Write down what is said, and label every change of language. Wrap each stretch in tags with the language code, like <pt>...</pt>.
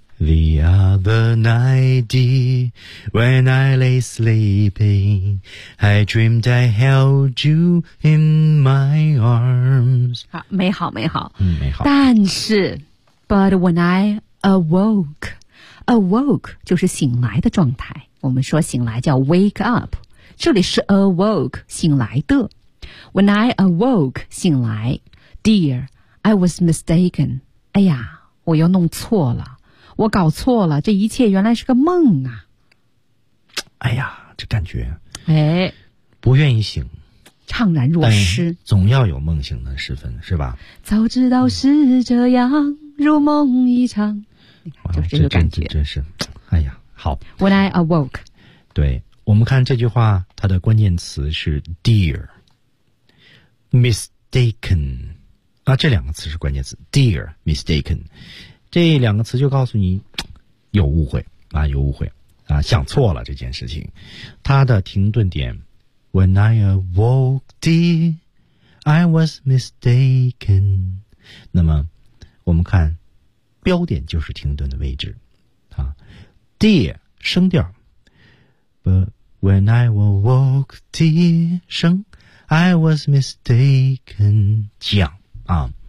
<en>The other night, when I lay sleeping, I dreamed I held you in my arms.</en> <zh>好，美好，美好，嗯，美好。但是 ，</zh> <en>but when I awoke</en> <zh>就是醒来的状态。我们说醒来叫</zh> <en>wake up，</en> <zh>这里是 awoke 醒来的。</zh> <en>When I awoke</en> <zh>醒来</zh> <en>，dear, I was mistaken.</en> <zh>哎呀，我又弄错了。我搞错了，这一切原来是个梦啊！哎呀，这感觉，哎，不愿意醒，怅然若失，总要有梦醒的时分，是吧？早知道是这样，嗯、如梦一场，就是这个感觉，真是，哎呀，好。</zh> <en>When I awoke，</en> <zh>对我们看这句话，它的关键词是 dear， mistaken， 啊，这两个词是关键词 ，dear， mistaken。这两个词就告诉你有误会啊，有误会啊，想错了这件事情。它的停顿点</zh> <en>，When I awoke, dear, I was mistaken。</en> <zh>那么我们看标点就是停顿的位置啊 ，dear 升调 ，</zh> <en>But when I awoke, dear</en> <zh>升 ，</zh> <en>I was mistaken</en> <zh>降啊。</zh>